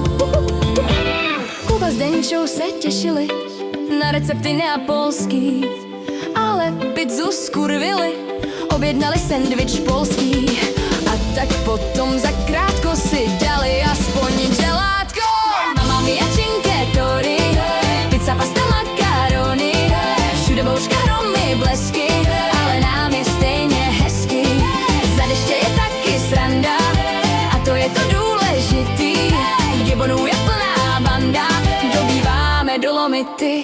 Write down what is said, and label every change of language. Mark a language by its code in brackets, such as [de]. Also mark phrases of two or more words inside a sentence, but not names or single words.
[cs] Kuba s Denčou se těšili na recepty neapolský, ale pizzu skurvili, objednali sendvič polský. A tak potom zakrátko si dali aspoň želátko. [it] Mamma mia cinque torre, pizza, pasta, [cs] makarony. Všude bouřka, hromy, blesky, ale nám je stejně hezky. Za deště je taky sranda, a to je to důležitý. Gibonů je plná banda, dobýváme Dolomity.